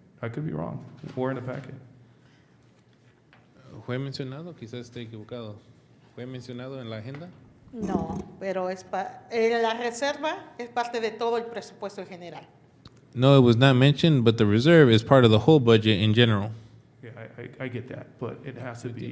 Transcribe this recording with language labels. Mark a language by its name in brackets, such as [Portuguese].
[English] I could be wrong. Or in the packet. [Spanish] ¿Fue mencionado? Quizás esté equivocado. ¿Fue mencionado en la agenda? No, pero la reserva es parte de todo el presupuesto en general. [English] No, it was not mentioned, but the reserve is part of the whole budget in general. Yeah, I get that, but it has to be,